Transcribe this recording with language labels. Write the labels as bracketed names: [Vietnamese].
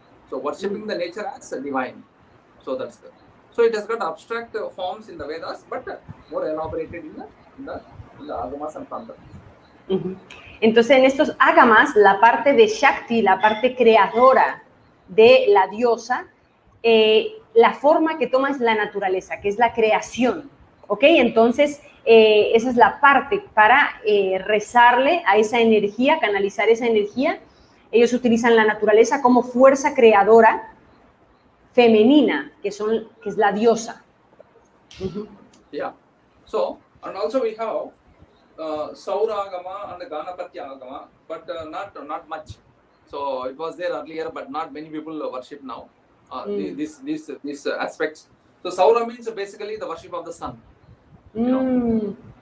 [English] So worshipping the nature as divine. So that's the. So it has got abstract forms in the Vedas, but more elaborated in the Agamas and Tantra. [Spanish] Entonces en estos Agamas, la parte de Shakti, la parte creadora de la diosa, la forma que toma es la naturaleza, que es la creación, ¿ok? Entonces esa es la parte para rezarle a esa energía, canalizar esa energía. Ellos utilizan la naturaleza como fuerza creadora femenina, que es la diosa. Yeah. [English] So, and also we have Saura Agama and Ganapati Agama, but not much. So it was there earlier, but not many people worship now. These aspects. So Saura means basically the worship of the sun. You know?